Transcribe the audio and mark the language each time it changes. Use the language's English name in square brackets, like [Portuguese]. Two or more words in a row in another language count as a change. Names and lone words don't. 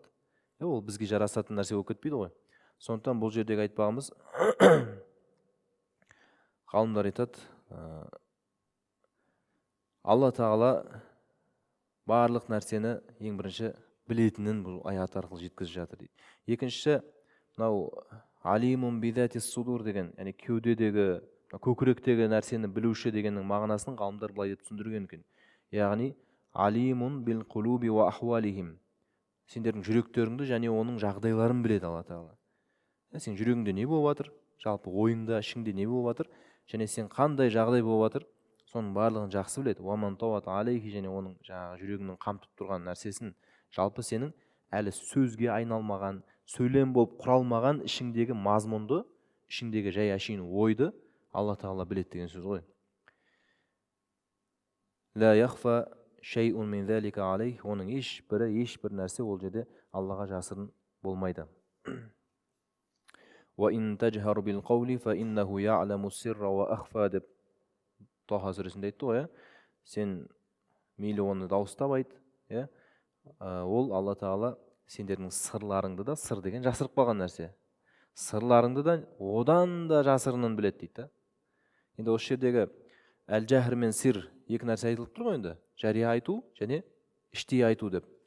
[Kazakh] Ол бізге жарасатын нәрсе болып кетпейді ғой. Сондықтан бұл жердегі айтпағымыз, ғалымдар айтады, Алла Тағала барлық нәрсені ең бірінші білетінін бұл аят арқылы жеткізіп жатыр дейді. Екіншісі, мынау [Arabic] عليم بذات الصدور [Kazakh] деген, яғни кеудедегі, көкіректегі нәрсені білуші дегеннің мағынасын ғалымдар былай деп түсіндірген екен. [Arabic] Яғни عليم بالقلوب وأحوالهم. [Kazakh] Сендердің жүректеріңді және оның жағдайларын біледі Алла Тағала. Сен жүрегіңде не болып жатыр, жалпы ойыңда, ішіңде не болып жатыр, және сен қандай жағдай болып жатыр, соның барлығын жақсы біледі. [Arabic] وما انطوت عليه, [Kazakh] және оның жаңағы жүрегіңнің қамтып тұрған нәрсесін, жалпы сенің әлі сөзге айналмаған, сөйлем болып құралмаған ішіңдегі мазмұнды, ішіңдегі жай әшейін ойды Алла Тағала біледі деген сөз ғой. [Arabic] لا يخفى شيء من ذلك عليه, [Kazakh] оның ешбір нәрсе ол жерде Аллаға жасырын болмайды. [Arabic] وإن تجهر بالقول فإنه يعلم السر وأخفى деп Тоха сүресінде айтты ғой. [Kazakh] Сен мейлі оны дауыстап айт, ол Алла Тағала сендердің сырларыңды да, сыр деген жасырып қалған нәрсе, сырларыңды да одан да жасырынын біледі дейді. Енді осы жердегі әл-жәһр мен сир екі нәрсе айтылып тұр ғой енді, жария айту және іштей айту деп.